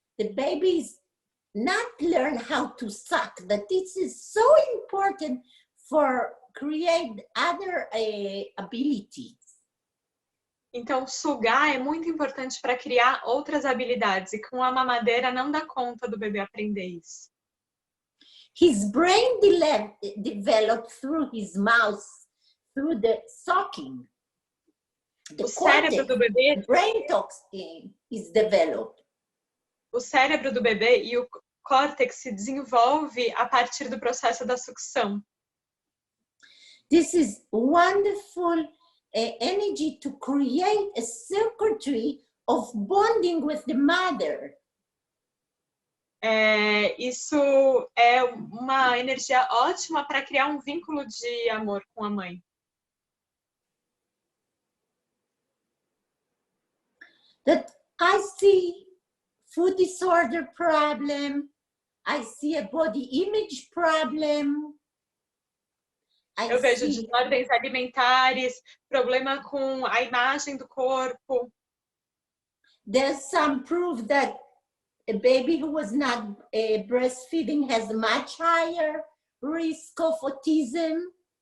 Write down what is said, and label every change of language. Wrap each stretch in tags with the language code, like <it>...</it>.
<en>The babies not learn how to suck, that this is so important for create other abilities.</en> <pt>Então, sugar é muito importante para criar outras habilidades, e com a mamadeira não dá conta do bebê aprender isso.</pt> <en>His brain developed through his mouth, through the sucking.</en> <pt>O cérebro do bebê,</pt> <en>brain toxin is developed.</en> <pt>O cérebro do bebê e o córtex se desenvolve a partir do processo da sucção.</pt> <en>This is wonderful energy to create a circuitry of bonding with the mother.</en> <pt>Isso é uma energia ótima para criar um vínculo de amor com a mãe.</pt> <en>That I see food disorder problem, I see a body image problem.</en> <pt>Eu vejo desordens alimentares, problema com a imagem do corpo.</pt> <en>There's some proof that a baby who was not breastfeeding has much higher risk of autism.</en>